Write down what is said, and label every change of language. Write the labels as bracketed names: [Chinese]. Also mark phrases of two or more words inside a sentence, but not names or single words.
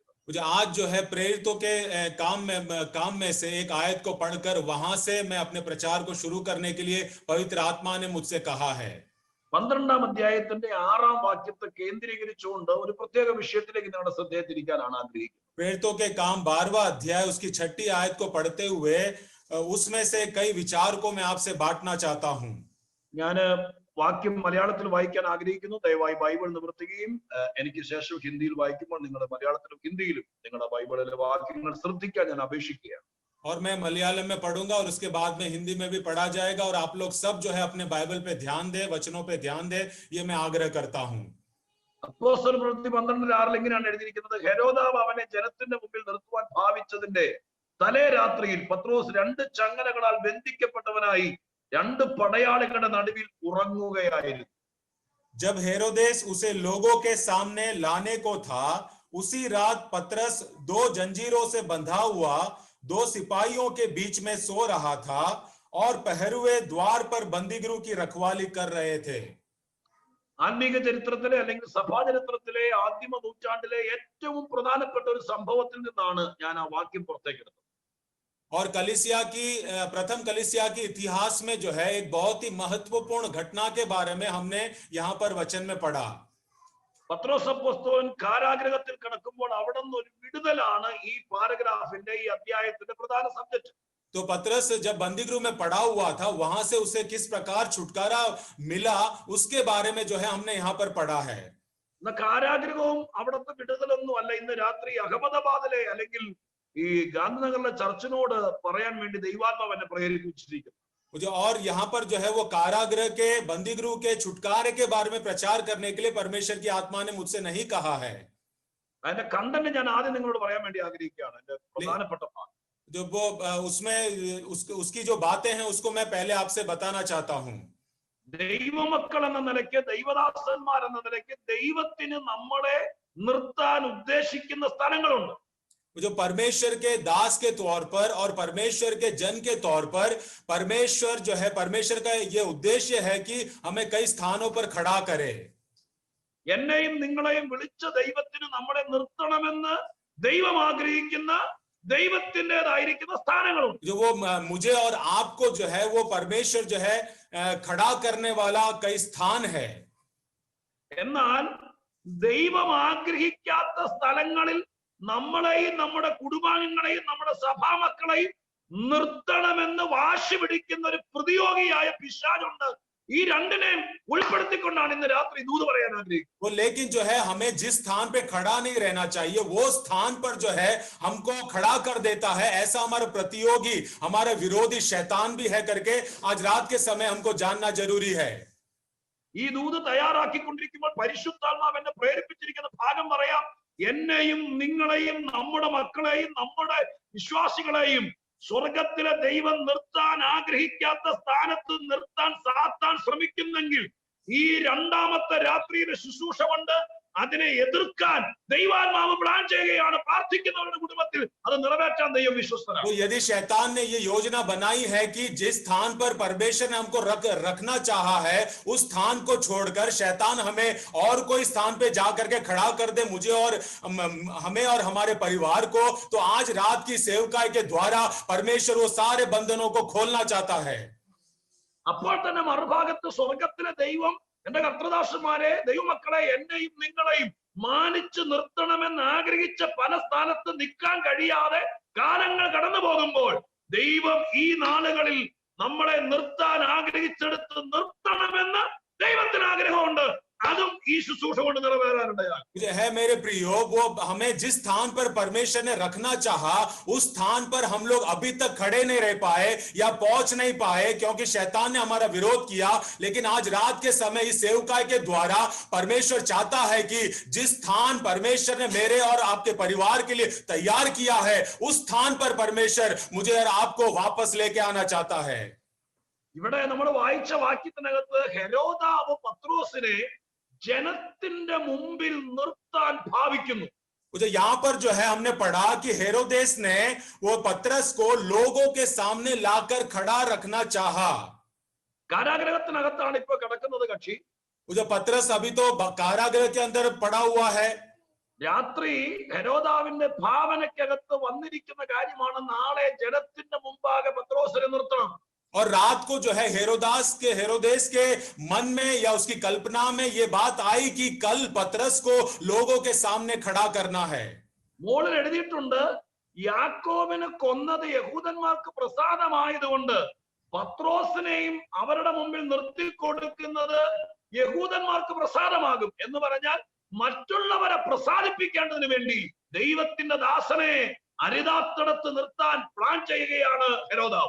[Hindi] मुझे आज जो है प्रेरितों के काम में से एक आयत को पढ़कर वहां से मैं अपने प्रचार को शुरू करने के लिए पवित्र आत्मा ने मुझसे कहा है। [Malayalam] 12-ാം അധ്യായത്തിന്റെ 6-ാം വാക്യത്തെ കേന്ദ്രീകരിച്ചുകൊണ്ട് ഒരു പ്രത്യേക വിഷയത്തിലേക്ക് നിങ്ങളുടെ ശ്രദ്ധയെ തിരിക്കാനാണ് ആഗ്രഹിക്കുന്നത്. [Hindi] प्रेरितों के काम 12वां अध्याय उसकी 6ठी आयत को पढ़ते हुए उसमें से कई विचार को मैं आपसे बांटना चाहता हूं। [Malayalam] ഞാൻ വാക്യം മലയാളത്തിൽ വായിക്കാൻ ആഗ്രഹിക്കുന്നു. ദയവായി ബൈബിൾ നിവർത്തുകയും എനിക്ക് ശേഷം ഹിന്ദിയിൽ വായിക്കുമ്പോൾ നിങ്ങളുടെ മലയാളത്തിലും ഹിന്ദിയിലും നിങ്ങളുടെ ബൈബിളിലെ വാക്യങ്ങൾ ശ്രദ്ധിക്കാൻ ഞാൻ അപേക്ഷിക്കുകയാണ്. [Hindi] और मैं मलयालम में पढ़ूंगा और उसके बाद में हिंदी में भी पढ़ा जाएगा और आप लोग सब जो है अपने बाइबल पे ध्यान दे, वचनों पे ध्यान दे, ये मैं आग्रह करता हूं। [Malayalam] അപ്പോസ്തല പ്രവൃത്തി 12:6 ഇങ്ങനെയാണ് എഴുതിയിരിക്കുന്നത്. ഹെരോദാവ് അവനെ ജനത്തിന്റെ മുമ്പിൽ നിർത്തുവാൻ ഭാവിച്ചതിന്റെ തലേ രാത്രിയിൽ പത്രോസ് 2 ചങ്ങലകളാൽ ബന്ധിക്കപ്പെട്ടവനായി 2 പടയാളികളുടെ നടുവിൽ ഉറങ്ങുകയായിരുന്നു. [Hindi] जब हेरोदेस उसे लोगों के सामने लाने को था, उसी रात पतरस 2 जंजीरों से बंधा हुआ 2 सिपाहियों के बीच में सो रहा था और पहरुए द्वार पर बंदीगृह की रखवाली कर रहे थे। [Malayalam] ആത്മീക ചരിത്രത്തിലെ അല്ലെങ്കിൽ സഭാ ചരിത്രത്തിലെ ആദിമ നൂറ്റാണ്ടിലെ ഏറ്റവും പ്രധാനപ്പെട്ട ഒരു സംഭവത്തിൽ നിന്നാണ് ഞാൻ ആ വാക്യം പുറത്തേക്കെടുത്തത്. [Hindi] और कलीसिया की प्रथम कलीसिया की इतिहास में जो है एक बहुत ही महत्वपूर्ण घटना के बारे में हमने यहाँ पर वचन में पढ़ा। [Malayalam] പത്രോസ് അപ്പോസ്തലൻ കാരാഗൃഹത്തിൽ കിടക്കുമ്പോൾ അവിടെ നിന്ന് ഒരു വിടുതലാണ് ഈ പാരഗ്രാഫിന്റെ ഈ അധ്യായത്തിന്റെ പ്രധാന സബ്ജക്ട്. [Hindi] तो पतरस जब बंदीगृह में पड़ा हुआ था, वहां से उसे किस प्रकार छुटकारा मिला उसके बारे में जो है हमने यहाँ पर पढ़ा है। [Malayalam] കാരാഗൃഹവും അവിടുത്തെ വിടുതലൊന്നും അല്ല. ഇന്ന് രാത്രി അഹമ്മദാബാദിലെ അല്ലെങ്കിൽ ഈ ഗാന്ധിനഗറിലെ ചർച്ചിനോട് പറയാൻ വേണ്ടി ദൈവാത്മാവ് എന്നെ പ്രേരിപ്പിച്ചിരിക്കുന്നു. [Hindi] और यहाँ पर जो है वो कारागृह के, बंदीगृह के छुटकारे के बारे में प्रचार करने के लिए परमेश्वर की आत्मा ने मुझसे नहीं कहा है। [Malayalam] അതിന്റെ കണ്ടന്റ് ഞാൻ ആദ്യം നിങ്ങളോട് പറയാൻ വേണ്ടി ആഗ്രഹിക്കുകയാണ്. എന്റെ പ്രധാനപ്പെട്ട ഭാഗം [Hindi] जो वो उसमें उसकी जो बातें हैं उसको मैं पहले आपसे बताना चाहता हूं। [Malayalam] ദൈവമക്കൾ എന്ന നിലയ്ക്ക്, ദൈവദാസന്മാർ എന്ന നിലയ്ക്ക് ദൈവത്തിന് നമ്മളെ നിർത്താൻ ഉദ്ദേശിക്കുന്ന സ്ഥലങ്ങളുണ്ട്. [Hindi] जो परमेश्वर के दास के तौर पर और परमेश्वर के जन के तौर पर परमेश्वर जो है, परमेश्वर का ये उद्देश्य है कि हमें कई स्थानों पर खड़ा करे। [Malayalam] എന്നെയും നിങ്ങളെയും വിളിച്ച ദൈവത്തിന് നമ്മളെ നിർത്തണമെന്ന് ദൈവം ആഗ്രഹിക്കുന്ന ദൈവത്തിൻ്റെതായിരിക്കുന്ന സ്ഥാനങ്ങളുണ്ട്. [Hindi] जो वो मुझे और आपको जो है वो परमेश्वर जो है खड़ा करने वाला कई स्थान है। [Malayalam] എന്നാൽ ദൈവം ആഗ്രഹിക്കാത്ത സ്ഥലങ്ങളിൽ നമ്മളെയും നമ്മുടെ കുടുംബാംഗങ്ങളെയും നമ്മുടെ സഭാമക്കളെയും നിർത്തണമെന്ന് വാശി പിടിക്കുന്ന ഒരു പ്രതിയോഗിയായ പിശാചുണ്ട്. ഈ രണ്ടിനെയും ഉൾപ്പെടുത്തിക്കൊണ്ടാണ് ഇന്ന് രാത്രി ദൂത് പറയാൻ ആഗ്രഹിക്കുന്നത്. [Hindi] वो लेकिन जो है हमें जिस स्थान पे खड़ा नहीं रहना चाहिए, वो स्थान पर जो है हमको खड़ा कर देता है। ऐसा हमारा प्रतियोगी, हमारा विरोधी शैतान भी है करके आज रात के समय हमको जानना जरूरी है। [Malayalam] ഈ ദൂത് തയ്യാറാക്കിക്കൊണ്ടിരിക്കുമ്പോൾ പരിശുദ്ധാത്മാവ് എന്നെ പ്രേരിപ്പിച്ചിരിക്കുന്ന ഭാഗം പറയാം. എന്നെയും നിങ്ങളെയും നമ്മുടെ മക്കളെയും നമ്മുടെ വിശ്വാസികളെയും സ്വർഗത്തിലെ ദൈവം നിർത്താൻ ആഗ്രഹിക്കാത്ത സ്ഥാനത്ത് നിർത്താൻ സാത്താൻ ശ്രമിക്കുന്നെങ്കിൽ ഈ രണ്ടാമത്തെ രാത്രിയിലെ ശുശ്രൂഷ കൊണ്ട് അതിനെ എതിർക്കാൻ ദൈവാത്മാവ് പ്ലാൻ ചെയ്യുകയാണ്. പ്രാർത്ഥിക്കുന്നവരുടെ കുടുംബത്തിൽ അത് നിറവേറ്റാൻ ദൈവം വിശ്വസ്തനാണ്. [Hindi] तो यदि शैतान ने ये योजना बनाई है कि जिस स्थान पर परमेश्वर ने हमको रखना चाहा है, उस स्थान को छोड़कर शैतान हमें और कोई स्थान पे जाकर के खड़ा कर दे, मुझे और हमें और हमारे परिवार को, तो आज रात की सेवकाई के द्वारा परमेश्वर वो सारे बंधनों को खोलना चाहता है। [Malayalam] അപ്പോൾ തന്നെ മറുഭാഗത്ത് സ്വർഗത്തിലെ ദൈവം എന്റെ കർത്തൃദാസന്മാരെ, ദൈവമക്കളെ, എന്നെയും നിങ്ങളെയും മാനിച്ചു നിർത്തണമെന്ന് ആഗ്രഹിച്ച പല സ്ഥാനത്ത് നിൽക്കാൻ കഴിയാതെ കാലങ്ങൾ കടന്നു പോകുമ്പോൾ ദൈവം ഈ നാളുകളിൽ നമ്മളെ നിർത്താൻ ആഗ്രഹിച്ചെടുത്ത് നിർത്തണമെന്ന് ദൈവത്തിന് ആഗ്രഹമുണ്ട്. അതും ഈ ശുശ്രൂഷ കൊണ്ട് നിറവേറാനുണ്ടായി. [Hindi] है मेरे प्रियो, वो हमें जिस स्थान पर परमेश्वर ने रखना चाहा उस स्थान पर हम लोग अभी तक खड़े नहीं रह पाए या पहुंच नहीं पाए, क्योंकि शैतान ने हमारा विरोध किया। लेकिन आज रात के समय इस सेवकाई के द्वारा परमेश्वर चाहता है कि जिस स्थान परमेश्वर ने मेरे और आपके परिवार के लिए तैयार किया है उस स्थान पर परमेश्वर मुझे और आपको वापस लेके आना चाहता है। [Malayalam] ഇവിടെ നമ്മൾ വായിച്ച വാക്യത്തിനകത്ത് ഹെരോദാവ് പത്രോസിനെ ജനത്തിന്റെ മുമ്പിൽ നിർത്താൻ ഭാവിക്കുന്നു. [Hindi] मुझे यहाँ पर जो है हमने पढ़ा कि हेरोदेस ने वो पतरस को लोगों के सामने लाकर खड़ा रखना चाहा। [Malayalam] കാരാഗ്രഹത്തിനകത്താണ് ഇപ്പൊ കിടക്കുന്നത് കക്ഷി. [Hindi] मुझे पतरस अभी तो कारागृह के अंदर पड़ा हुआ है। [Malayalam] രാത്രി ഹെരോദാവിന്റെ ഭാവനയ്ക്കകത്ത് വന്നിരിക്കുന്ന കാര്യമാണ് നാളെ ജനത്തിന്റെ മുമ്പാകെ പത്രോസിനെ നിർത്തണം. [Hindi] और रात को जो है हेरोदेस के मन में या उसकी कल्पना में ये बात आई कि कल पतरस को लोगों के सामने खड़ा करना है। [Malayalam] മോളിൽ എഴുതിയിട്ടുണ്ട്, യാക്കോബിനെ കൊന്നത് യഹൂദന്മാർക്ക് പ്രസാദമായതുകൊണ്ട് പത്രോസിനെയും അവരുടെ മുമ്പിൽ നിർത്തിക്കൊടുക്കുന്നത് യഹൂദന്മാർക്ക് പ്രസാദമാകും എന്ന് പറഞ്ഞാൽ മറ്റുള്ളവരെ പ്രസാദിപ്പിക്കേണ്ടതിന് വേണ്ടി ദൈവത്തിന്റെ ദാസനെ അരുതാത്തിടത്ത് നിർത്താൻ പ്ലാൻ ചെയ്യുകയാണ് ഹെരോദാവ്.